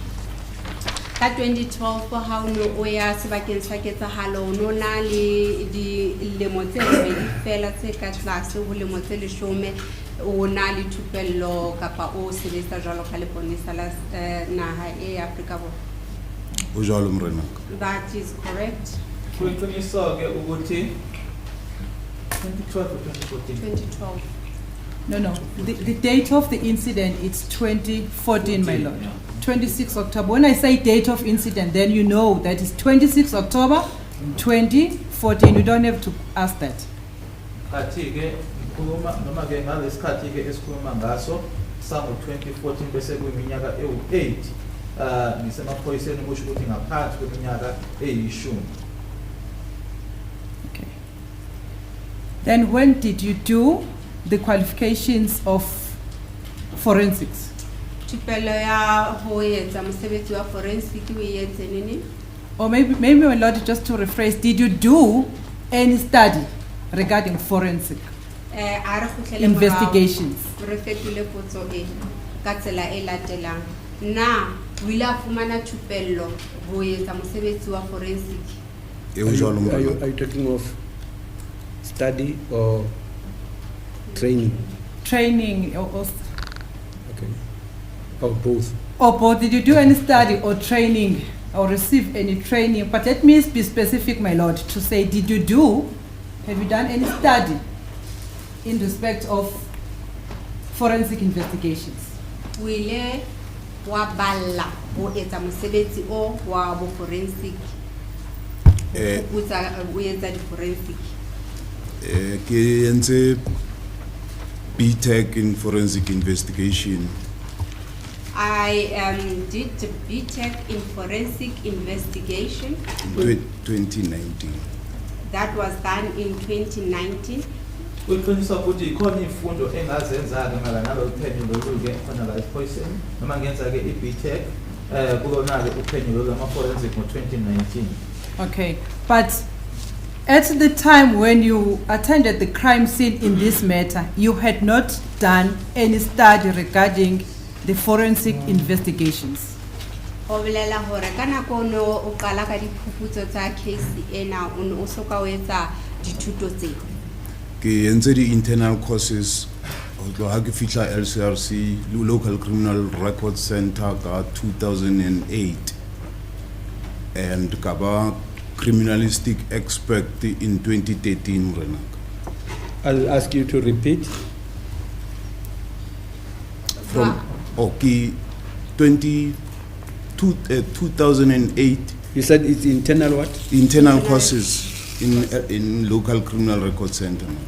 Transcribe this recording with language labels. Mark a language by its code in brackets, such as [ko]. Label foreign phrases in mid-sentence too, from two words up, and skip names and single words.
[st] Ka 2012 ha o no o ya sebakeng sa ketsahalo o no na le dilemo tse robedi fela tse ka tlase ho lemo tse 10 o na le thupello kapa o sebetsa jwalo ka leponesa la naha e Afrika Borwa. Usual umbrella. [en] That is correct. [zu] Kuyiqiniso-ke ukuthi 2012 or 2014? [en] 2012. No. The date of the incident is 2014, my lord. Yeah. 26 October. When I say date of incident, then you know that is 26 October 2014. You don't have to ask that. [zu] Khathi-ke ngikhuluma noma ke ngalesikhathi-ke esikhuluma ngaso sango-2014 bese kuyiminyaka ewu-8 ngisemaphoyiseni kusho ukuthi ngaphansi kweminyaka eyishumi. [en] Okay. Then when did you do the qualifications of forensics? [st] Thupello ya ho etsa mosebetsi wa forensic o etse nini? [en] Or maybe my lord, just to rephrase, did you do any study regarding forensic [st] A re kgutlele [en] investigations? [st] morao, re fetole potso e ka tsela e latelang. Na o ile a fumana thupello ho etsa mosebetsi wa forensic? Usual [en] Are umbrella. you talking of study or training? Training or Okay. Or both? or both? Did you do any study or training or receive any training? But let me be specific, my lord, to say, have you done any study in respect of forensic investigations? [st] O ile wa balla ho etsa mosebetsi o wa bo forensic? Eh. O etsa di forensic? Ke entse [en] BTech in forensic investigation. I did the BTech in forensic investigation. In 2019. That was done in 2019. [zu] Kuyiqiniso ukuthi ikhona imfundo engazenza-ke mayelana nalolu phenyo lolu-ke khona la esiphoyiseni noma ngenza-ke i-BTech kulona-ke uphenyo lolu lama-forensic ngo-2019. [en] Okay, but at the time when you attended the crime scene in this matter, you had not done any study regarding the forensic investigations. [st] Ho bolela hore ka nako o no o qala ka diphuputso tsa case ena o no o soka o etsa dithuto tse. Ke entse di [en] internal courses [st] ho tloha ke fihla LCRC Local Criminal Record Center ka 2008 and ka ba [en] criminalistic expert in 2013 [st] rena. [en] I'll ask you to repeat. From okay 2008 You said it's internal what? internal courses in Local Criminal Record Center.